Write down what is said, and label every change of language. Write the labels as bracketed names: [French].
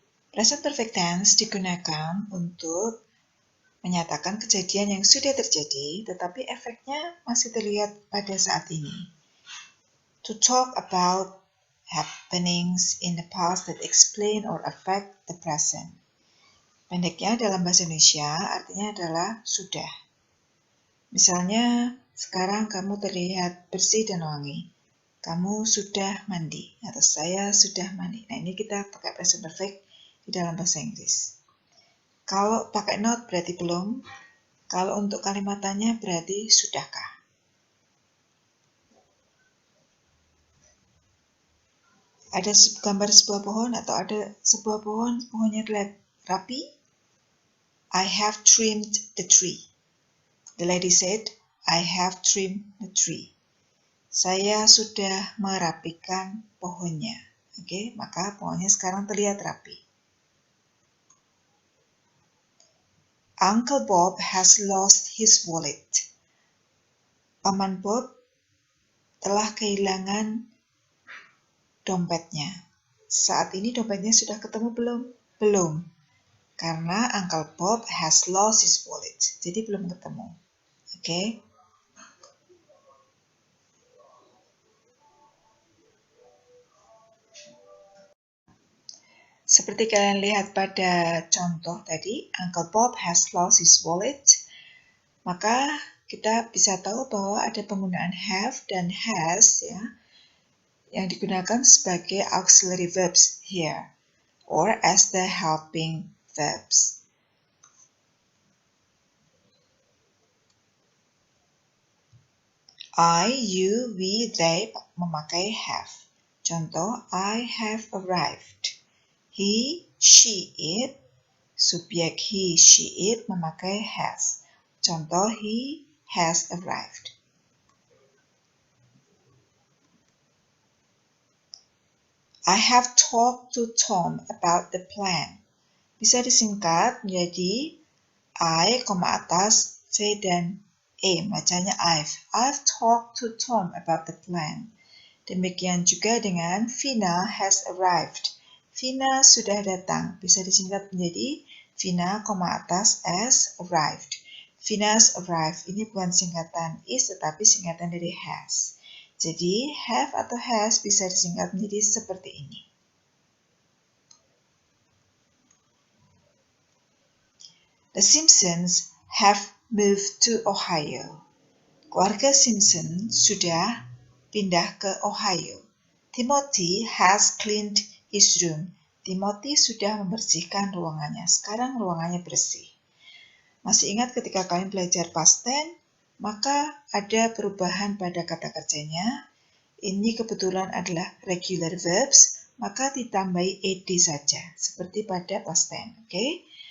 [Indonesian] Present perfect tense digunakan untuk menyatakan kejadian yang sudah terjadi, tetapi efeknya masih terlihat pada saat ini. [English] To talk about happenings in the past that explain or affect the present. [Indonesian] Pendeknya dalam bahasa Indonesia artinya adalah sudah. Misalnya, sekarang kamu terlihat bersih dan wangi. Kamu sudah mandi, atau saya sudah mandi. Nah, ini kita pakai present perfect di dalam bahasa Inggris. Kalau pakai not berarti belum. Kalau untuk kalimat tanya berarti sudahkah. Ada gambar sebuah pohon atau ada sebuah pohon, pohonnya terlihat rapi. [English] I have trimmed the tree. The lady said, I have trimmed the tree. [Indonesian] Saya sudah merapikan pohonnya. Oke, maka pohonnya sekarang terlihat rapi. [English] Uncle Bob has lost his wallet. [Indonesian] Paman Bob telah kehilangan dompetnya. Saat ini dompetnya sudah ketemu belum? Belum. Karena [English] Uncle Bob has lost his wallet. [Indonesian] Jadi belum ketemu. Oke. Seperti kalian lihat pada contoh tadi, [English] Uncle Bob has lost his wallet. [Indonesian] Maka kita bisa tahu bahwa ada penggunaan have dan has ya, yang digunakan sebagai auxiliary verbs [English] here or as the helping verbs. [Indonesian] I, you, we, they memakai have. Contoh, [English] I have arrived. [Indonesian] He, she, it. Subjek he, she, it memakai has. Contoh, [English] he has arrived. I have talked to Tom about the plan. [Indonesian] Bisa disingkat menjadi I, atas, C dan E. Bacanya [English] I've talked to Tom about the plan. [Indonesian] Demikian juga dengan Vina [English] has arrived. [Indonesian] Vina sudah datang. Bisa disingkat menjadi Vina, atas, S, arrived. [English] Vina's arrived. [Indonesian] Ini bukan singkatan is, tetapi singkatan dari has. Jadi, have atau has bisa disingkat menjadi seperti ini. [English] The Simpsons have moved to Ohio. [Indonesian] Keluarga Simpson sudah pindah ke Ohio. [English] Timothy has cleaned his room. [Indonesian] Timothy sudah membersihkan ruangannya. Sekarang ruangannya bersih. Masih ingat ketika kalian belajar past tense, maka ada perubahan pada kata kerjanya. Ini kebetulan adalah regular verbs, maka ditambahi ed saja, seperti pada past tense. Oke?